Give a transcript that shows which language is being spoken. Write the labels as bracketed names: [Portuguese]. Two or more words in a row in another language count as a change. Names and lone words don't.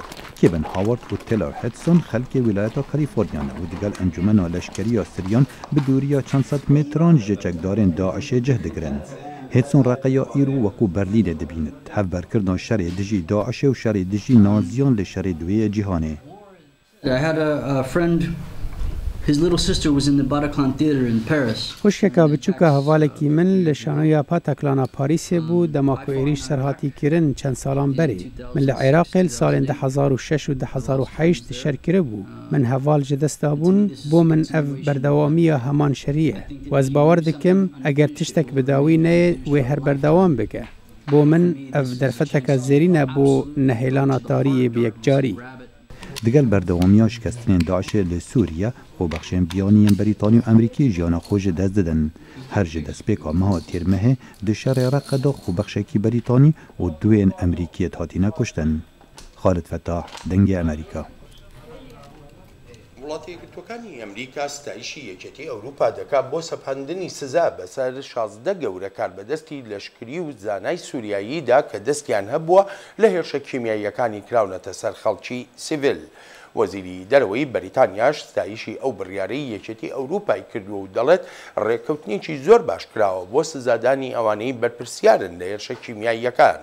[Kurdish] Kevin Howard û Taylor Hudson xelkê wîlayeta Kalîfornyan û digel encumena leşkeriya Siryan bi dûriya çend sed metran ji çekdarên Daişê cih digirin. Hudson Reqeya îro wekû Berlînê dibînit. Hevberkirina şerê dijî Daişê û şerê dijî naziyan li şerê duwê cîhanê. [English] His little sister was in the Bataclan Theatre in Paris. [Kurdish] خوشکێکا بچووکە هەڤالێکی من لە شانۆیا پاتەکلانە پاریسێ بوو دەماکو عێریش سەرهاتی کردن چەند ساڵان بەرێ. من لە عێراقێ ساڵێن 2006 و 2008 شەرکرە بوو. من هەڤال ji desta bûn بۆ من ev berdewamiya heman şerî ye. We ez bawer dikim eger tiştek bi dawî neyê wê her berdewam bike. Bo min ev derfeteka zêrîn e bۆ nehêlana tariyê bi yekcarî. Digel berdewamiya şikestinên Daişê li Sûriye xwebexşên biyaniyên Brîtanî û Amerîkî jiyana xwe ji dest didin. Her ji destpêka meha têrmehê di şerê Reqa de xwebexşekî Brîtanî û duên Amerîkiyê hatîne kuştin. Xalid Fettah, Dengê Amerîka. [Central Kurdish] وڵاتی یەکگرتوەکانی ئەمریکا ستایشی یەکێتی ئەوروپا دەکات بۆ سەپاندنی سزا بەسەر 16 گەورە کاربەدەستی لەشکری و زانای سووریاییدا کە دەستیان هەبووە لە هێرشە کیمیاییەکانی کراونەتە سەر خەڵکی سیڤیل. وەزیری دەرەوەی بەریتانیاش ستایشی ئەو بڕیارەی یەکێتی ئەوروپای کردووە و دەڵێت ڕێککەوتنێکی زۆر باش کراوە بۆ سزادانی ئەوانەی بەرپرسیارن لە هێرشە کیمیاییەکان.